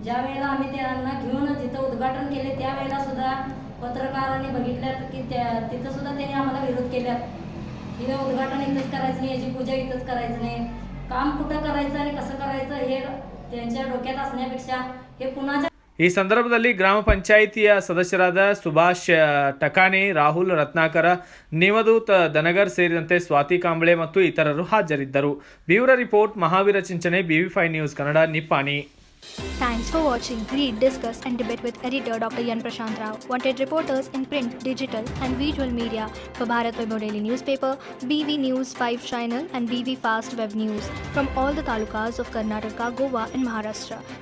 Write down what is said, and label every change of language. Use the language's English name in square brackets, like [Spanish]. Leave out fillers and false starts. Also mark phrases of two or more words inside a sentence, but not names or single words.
[Marathi] ज्या वेळेला आम्ही त्यांना घेऊन जिथं उद्घाटन केले त्यावेळेला सुद्धा पत्रकारांनी बघितल्यात की तिथं सुद्धा त्यांनी आम्हाला विरोध केल्यात की हे उद्घाटन इथंच करायचं नाही, याची पूजा इथंच करायचं नाही, काम कुठं करायचं आणि कसं करायचं हे त्यांच्या डोक्यात असण्यापेक्षा हे कुणाच्या [Kannada] ಈ ಸಂದರ್ಭದಲ್ಲಿ ಗ್ರಾಮ ಪಂಚಾಯಿತಿಯ ಸದಸ್ಯರಾದ ಸುಭಾಷ್ ಟಕಾನೆ, ರಾಹುಲ್ ರತ್ನಾಕರ, ನೇಮದೂತ್ ದನಗರ್ ಸೇರಿದಂತೆ ಸ್ವಾತಿ ಕಾಂಬಳೆ ಮತ್ತು ಇತರರು ಹಾಜರಿದ್ದರು. ಬ್ಯೂರೋ ರಿಪೋರ್ಟ್ ಮಹಾವೀರ ಚಿಂಚನೆ, BV5 ನ್ಯೂಸ್ ಕನ್ನಡ, ನಿಪ್ಪಾಣಿ. [English] Thanks for watching. Read, discuss and debate with editor Dr. Yan Prashant Rao. Wanted reporters in print, digital and visual media for Bharat Vaibhav Daily Newspaper, BV News 5 Channel and BV Fast Web News from all the talukas of Karnataka, Goa and Maharashtra.